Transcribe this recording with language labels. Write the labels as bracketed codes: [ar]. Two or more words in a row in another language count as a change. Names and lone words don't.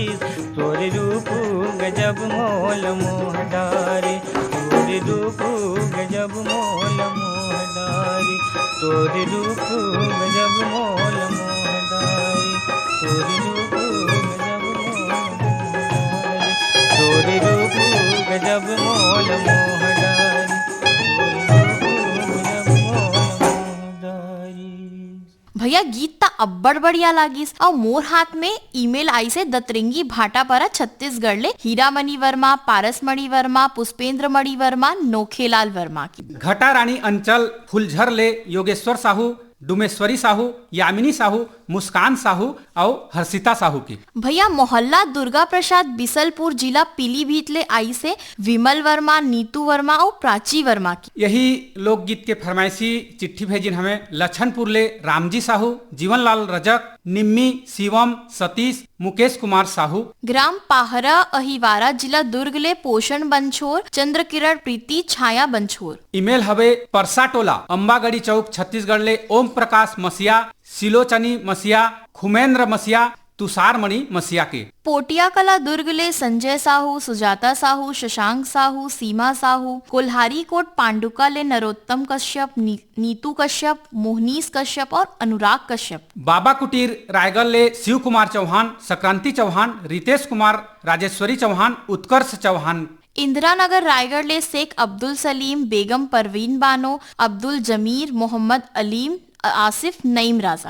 [hne] तोरे रूप गजब मोल मोह डारी, तोरे रूप गजब मोल मोह डारी, तोरे रूप गजब मोल मोह डारी, तोरे रूप गजब मोल मोह डारी, तोरे रूप गजब मोल मोह डारी, तोरे रूप गजब मोल मोह डारी। भैया गीत ता अब्बड़ बढ़िया लागिस और मोर हाथ में ईमेल आई से दतरिंगी भाटापारा छत्तीसगढ़ ले हीरामणि वर्मा, पारसमणि वर्मा, पुष्पेंद्र मणि वर्मा, नोखेलाल वर्मा की। घटा रानी अंचल फुलझर ले योगेश्वर साहू, डुमेश्वरी साहू, यामिनी साहू, मुस्कान साहू और हर्षिता साहू की। भैया मोहल्ला दुर्गा प्रसाद बिसलपुर जिला पीलीभीत ले आई से विमल वर्मा, नीतू वर्मा और प्राची वर्मा की। यही लोकगीत के फरमाइशी चिट्ठी भेजिन हमें लछनपुर ले रामजी साहू, जीवनलाल रजक, निम्मी, शिवम, सतीश, मुकेश कुमार साहू। ग्राम पाहरा अहिवारा जिला दुर्ग ले पोषण बंछोर, चंद्र किरण प्रीति, छाया बंछोर। ईमेल हवे परसा टोला अम्बागढ़ी चौक छत्तीसगढ़ ले ओम प्रकाश मसिया, सिलोचनी मसिया, खुमेंद्र मसिया, तुषारमणि मसिया के। पोटिया कला दुर्ग ले संजय साहू, सुजाता साहू, शशांक साहू, सीमा साहू। कोल्हारी कोट पांडुका ले नरोत्तम कश्यप, नीतू कश्यप, मोहनीश कश्यप और अनुराग कश्यप। बाबा कुटीर रायगढ़ ले शिव कुमार चौहान, संक्रांति चौहान, रितेश कुमार, राजेश्वरी चौहान, उत्कर्ष चौहान। इंदिरा नगर रायगढ़ ले शेख अब्दुल सलीम, बेगम परवीन बानो, अब्दुल जमीर, मोहम्मद अलीम, आसिफ, नईम राजा।